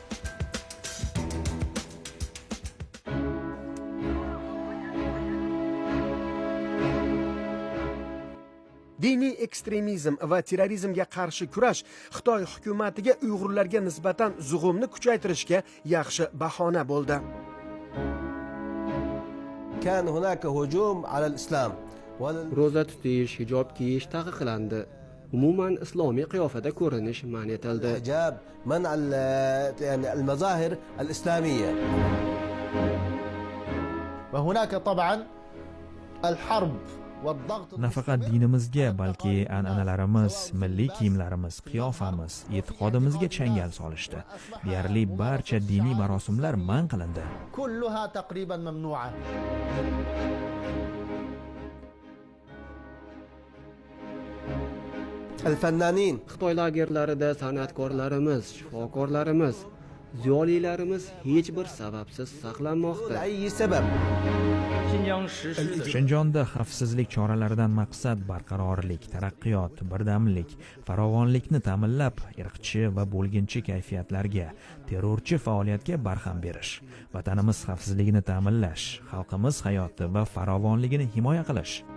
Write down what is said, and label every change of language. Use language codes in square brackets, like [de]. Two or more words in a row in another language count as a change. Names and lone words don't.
[uz] Diniy ekstremizm va terrorizmga qarshi kurash Xitoy hukumatiga Uyg'urlarga nisbatan zug'umni kuchaytirishga yaxshi bahona bo'ldi. [ar] كان هناك هجوم على الإسلام [uz] ro'za tutish, hijob kiyish taqiqlandi. Umuman islomiy qiyofada ko'rinish man etildi. [ar] والحجاب منع يعني المظاهر الإسلامية. وهناك طبعا الحرب والضغط [uz] Nafaqat dinimizga, balki an'analarimiz, milliy kiyimlarimiz, qiyofamiz, e'tiqodimizga changal solishdi. Deyarli barcha diniy marosimlar man qilindi. [ar] كلها تقريبا ممنوعة. الفنانين [uz] Xitoy lagerlarida san'atkorlarimiz, shifokorlarimiz, ziyolilarimiz hech bir sababsiz saqlanmoqda. [ar] لأي سبب. [uz] Shinjonda xavfsizlik choralaridan maqsad barqarorlik, taraqqiyot, birdamlik, farovonlikni ta'minlab, irqchi va bo'lginchi kayfiyatlarga, terrorchi faoliyatga barham berish, vatanimiz xavfsizligini ta'minlash, xalqimiz hayoti va farovonligini himoya qilish.